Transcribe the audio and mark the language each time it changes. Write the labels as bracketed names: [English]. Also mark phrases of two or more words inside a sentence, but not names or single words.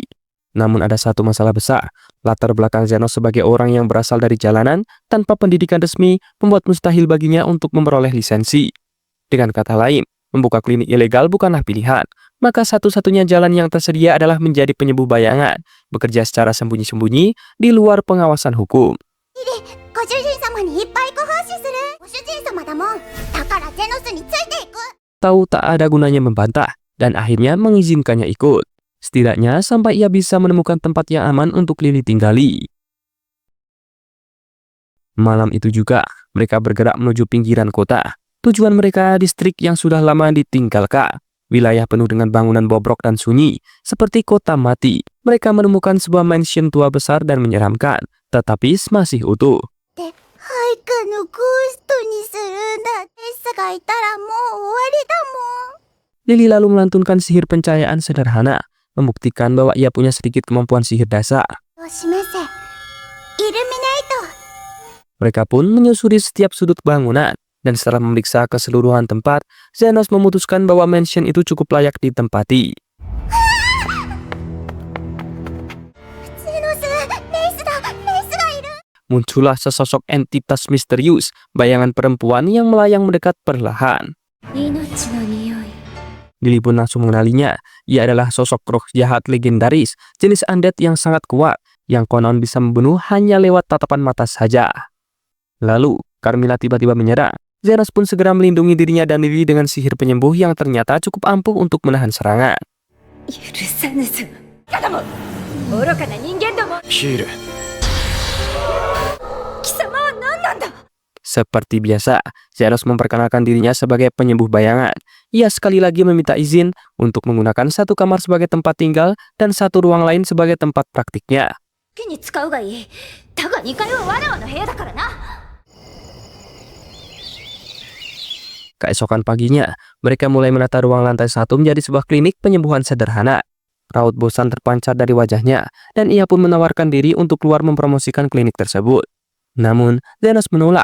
[Indonesian] Namun ada satu masalah besar, latar belakang Zenos sebagai orang yang berasal dari jalanan tanpa pendidikan resmi membuat mustahil baginya untuk memperoleh lisensi. Dengan kata lain, membuka klinik ilegal bukanlah pilihan, maka satu-satunya jalan yang tersedia adalah menjadi penyembuh bayangan, bekerja secara sembunyi-sembunyi di luar pengawasan hukum. [Japanese] ご主人様にいっぱいご奉仕する。ご主人様だもん。だからゼノスについていく。 [Indonesian] Tahu tak ada gunanya membantah, dan akhirnya mengizinkannya ikut. Setidaknya sampai ia bisa menemukan tempat yang aman untuk Lily tinggali. Malam itu juga, mereka bergerak menuju pinggiran kota. Tujuan mereka distrik yang sudah lama ditinggalkan. Wilayah penuh dengan bangunan bobrok dan sunyi, seperti kota mati. Mereka menemukan sebuah mansion tua besar dan menyeramkan, tetapi masih utuh. [Japanese] で、ハイカのゴーストにするんだ。テスがいたらもう終わりだもん。 [Indonesian] Lily lalu melantunkan sihir pencahayaan sederhana, membuktikan bahwa ia punya sedikit kemampuan sihir dasar. [Japanese] 示せ。イルミネート。 [Indonesian] Mereka pun menyusuri setiap sudut bangunan, dan setelah memeriksa keseluruhan tempat, Zenos memutuskan bahwa mansion itu cukup layak ditempati. [Japanese] ゼノス、レイスだ。レイスがいる。 [Indonesian] Muncullah sesosok entitas misterius, bayangan perempuan yang melayang mendekat perlahan. [Japanese] 命の匂い。 [Indonesian] Lily pun langsung mengenalinya. Ia adalah sosok roh jahat legendaris, jenis undead yang sangat kuat, yang konon bisa membunuh hanya lewat tatapan mata saja. Lalu, Carmilla tiba-tiba menyerang. Zenos pun segera melindungi dirinya dan Lily dengan sihir penyembuh yang ternyata cukup ampuh untuk menahan serangan. [Japanese] 許さぬぞ。かども。愚かな人間ども。ヒール。貴様は何なんだ。 [Indonesian] Seperti biasa, Zenos memperkenalkan dirinya sebagai penyembuh bayangan. Ia sekali lagi meminta izin untuk menggunakan satu kamar sebagai tempat tinggal dan satu ruang lain sebagai tempat praktiknya. [Japanese] 好きに使うがいい。だが2階はわらわの部屋だからな。 [Indonesian] Keesokan paginya, mereka mulai menata ruang lantai 1 menjadi sebuah klinik penyembuhan sederhana. Raut bosan terpancar dari wajahnya, dan ia pun menawarkan diri untuk keluar mempromosikan klinik tersebut. Namun, Zenos menolak.